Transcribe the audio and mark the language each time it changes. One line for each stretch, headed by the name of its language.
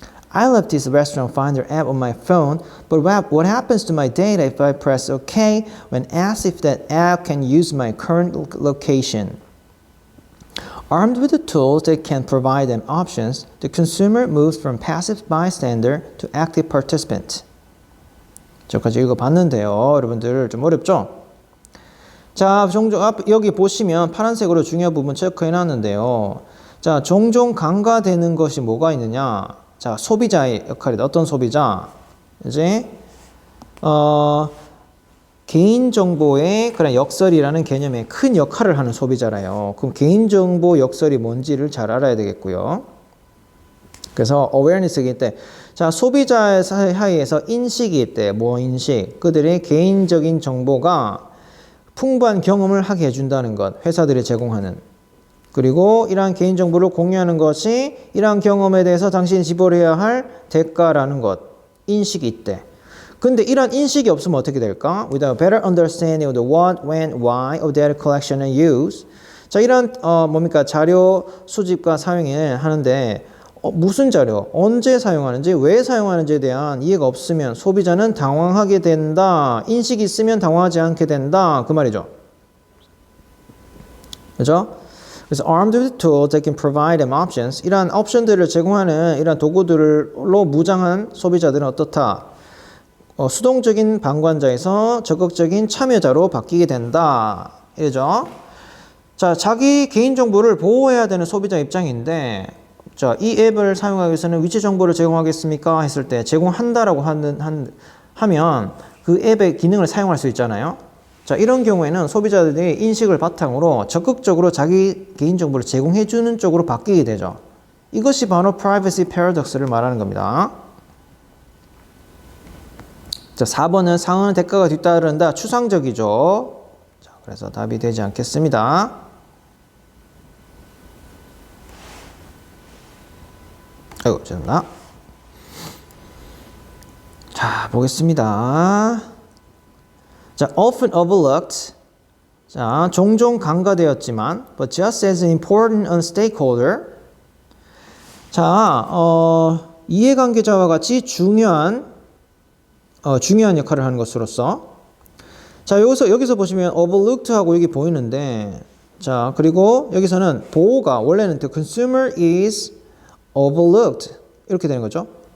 English: I left this restaurant finder app on my phone, but what happens to my data if I press OK when asked if that app can use my current location? Armed with the tools that can provide them options, the consumer moves from passive bystander to active participant.
Korean: 저까지 읽어봤는데요. 여러분들 좀 어렵죠? 자, 종종 여기 보시면 파란색으로 중요한 부분 체크해놨는데요. 자, 종종 간과되는 것이 뭐가 있느냐? 자, 소비자의 역할이다. 어떤 소비자? 이제 개인정보의 그런 역설이라는 개념에 큰 역할을 하는 소비자라요. 그럼 개인정보 역설이 뭔지를 잘 알아야 되겠고요. 그래서 awareness이기 때, 자, 소비자 사이에서 인식이 있대. 뭐 인식? 그들의 개인적인 정보가 풍부한 경험을 하게 해준다는 것. 회사들이 제공하는. 그리고 이러한 개인정보를 공유하는 것이 이러한 경험에 대해서 당신이 지불해야 할 대가라는 것, 인식이 있대. 근데 이러한 인식이 없으면 어떻게 될까?
English: Without a better understanding of the what, when, why of data collection and use.
Korean: 자, 이러한 뭡니까? 자료 수집과 사용을 하는데 무슨 자료, 언제 사용하는지, 왜 사용하는지에 대한 이해가 없으면 소비자는 당황하게 된다. 인식이 있으면 당황하지 않게 된다. 그 말이죠. 그죠? 그래서
English: armed with tools that can provide them options.
Korean: 이러한 옵션들을 제공하는 이러한 도구들로 무장한 소비자들은 어떻다? 수동적인 방관자에서 적극적인 참여자로 바뀌게 된다. 이러죠. 자, 자기 개인정보를 보호해야 되는 소비자 입장인데, 자, 이 앱을 사용하기 위해서는 위치 정보를 제공하겠습니까? 했을 때 제공한다라고 하면 그 앱의 기능을 사용할 수 있잖아요. 자, 이런 경우에는 소비자들이 인식을 바탕으로 적극적으로 자기 개인정보를 제공해주는 쪽으로 바뀌게 되죠. 이것이 바로 privacy paradox를 말하는 겁니다. 자, 4번은 상황은 대가가 뒤따른다. 추상적이죠. 자, 그래서 답이 되지 않겠습니다. 아이고, 죄송합니다. 자, 보겠습니다. 자,
English: often overlooked.
Korean: 자, 종종 간과되었지만,
English: but just as important a stakeholder.
Korean: 자, 이해관계자와 같이 중요한 역할을 하는 것으로서. 자, 여기서 보시면 overlooked 하고 여기 보이는데, 자, 그리고 여기서는 보호가 원래는
English: the consumer is overlooked
Korean: 이렇게 되는 거죠.